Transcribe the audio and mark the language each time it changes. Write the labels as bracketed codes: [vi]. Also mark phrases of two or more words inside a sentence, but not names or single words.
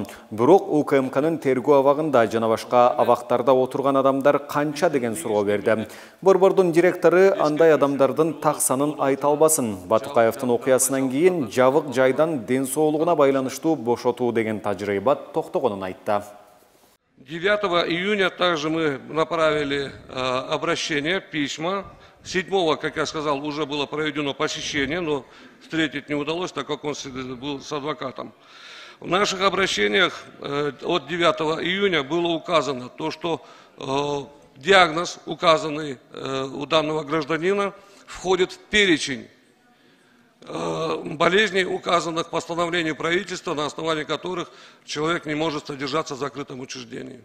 [ky] Бирок УКМКнын тергөө абагында жана башка абактарда отурган адамдар канча деген суроо берди. Борбордун директору андай адамдардын так санын айта албасын. Батукаевдин окуясынан кийин жабык жайдан ден соолугуна байланыштуу бошотуу деген тажрыйба токтогонун айтты. [ru] 9 июня также мы направили обращение, письма. 7-го, как я сказал, уже было проведено посещение, но встретить не удалось, так как он был с адвокатом. В наших обращениях от 9 июня было указано то, что диагноз, указанный у данного гражданина, входит в перечень болезней, указанных в постановлении правительства, на основании которых человек не может содержаться в закрытом учреждении.